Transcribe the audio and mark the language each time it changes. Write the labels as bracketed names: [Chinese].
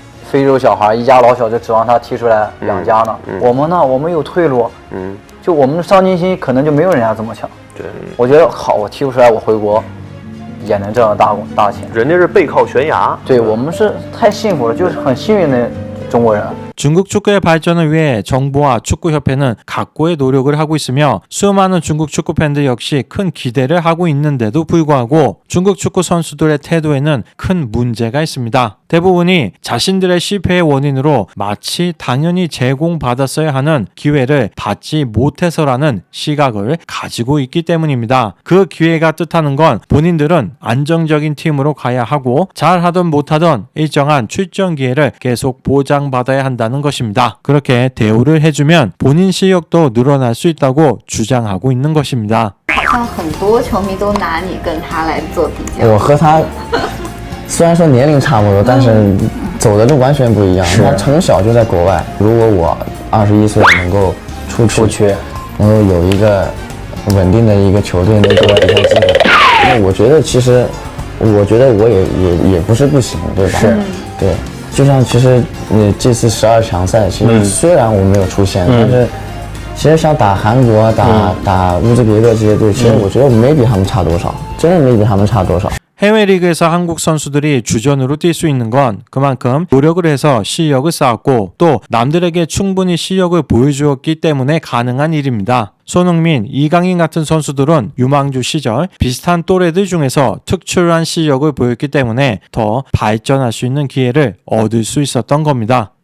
[Chinese] 非洲小孩一家老小就指望他踢出来养家呢。我们呢，我们有退路。就我们的上进心可能就没有人家这么强。对，我觉得好，我踢不出来，我回国也能挣大钱。人家是背靠悬崖。对，我们是太幸福了，就是很幸运的中国人。 [Korean] 중국 축구의 발전을 위해 정부와 축구협회는 각고의 노력을 하고 있으며 수많은 중국 축구 팬들 역시 큰 기대를 하고 있는데도 불구하고 중국 축구 선수들의 태도에는 큰 문제가 있습니다. 대부분이 자신들의 실패의 원인으로 마치 당연히 제공받았어야 하는 기회를 받지 못해서라는 시각을 가지고 있기 때문입니다. 그 기회가 뜻하는 건 본인들은 안정적인 팀으로 가야 하고 잘하든 못하든 일정한 출전 기회를 계속 보장받아야 한다는 것입니다. 그렇게 대우를 해주면 본인 실력도 늘어날 수 있다고 주장하고 있는 것입니다. [Chinese] 好像很多球迷都拿你跟他来做比较。我和他虽然说年龄差不多，但是走的路完全不一样。他从小就在国外，如果我21岁能够出去，能够有一个稳定的一个球队，能给我一个机会，那我觉得其实，我觉得我也不是不行，对吧？是，对。就像其实这次12强赛，其实虽然我没有出现，但是其实像打韩国、打乌兹别克这些队，其实我觉得我没比他们差多少，真的没比他们差多少。 [Korean] 해외 리그에서 한국 선수들이 주전으로 뛸 수 있는 건 그만큼 노력을 해서 실력을 쌓았고 또 남들에게 충분히 실력을 보여주었기 때문에 가능한 일입니다. 손흥민, 이강인 같은 선수들은 유망주 시절 비슷한 또래들 중에서 특출난 실력을 보였기 때문에 더 발전할 수 있는 기회를 얻을 수 있었던 겁니다.